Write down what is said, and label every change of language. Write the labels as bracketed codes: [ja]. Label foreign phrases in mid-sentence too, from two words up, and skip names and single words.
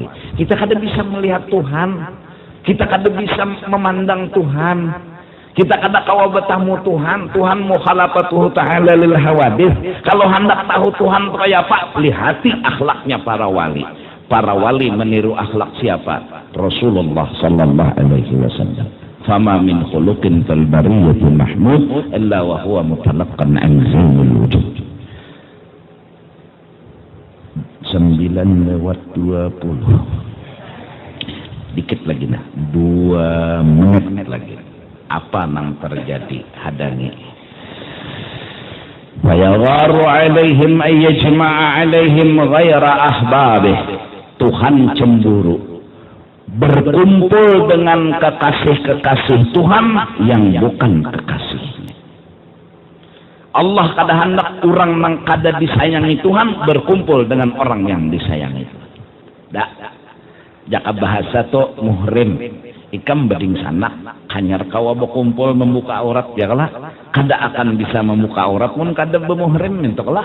[bjn] Kita kada bisa melihat Tuhan, kita kada bisa memandang Tuhan, kita kada kawa bertamu Tuhan. Tuhan [ar] مخالفته تعالى للحوادث. [bjn] Kalau hendak tahu Tuhan kaya apa, lihati akhlaknya para wali. Para wali meniru akhlak siapa? [ar] رسول الله صلى الله عليه وسلم. فما من خلق في البرية محمود إلا وهو متلقى عن زين الوجود. [bjn] 9:20. Dikit lagi nah, 2 menit lagi. Apa nang terjadi? Hadangi. [ar] فيغار عليهم أن يجمع عليهم غير أحبابه. [bjn] Tuhan cemburu berkumpul dengan kekasih-kekasih Tuhan yang bukan kekasihnya. Allah kada hendak orang nang kada disayangi Tuhan berkumpul dengan orang yang disayangi Tuhan. Jaka bahasa to muhrim, ikam beding sanak hanyar kawa berkumpul membuka aurat ya kalah, kada akan bisa membuka aurat pun kada bermuhrim mentoklah.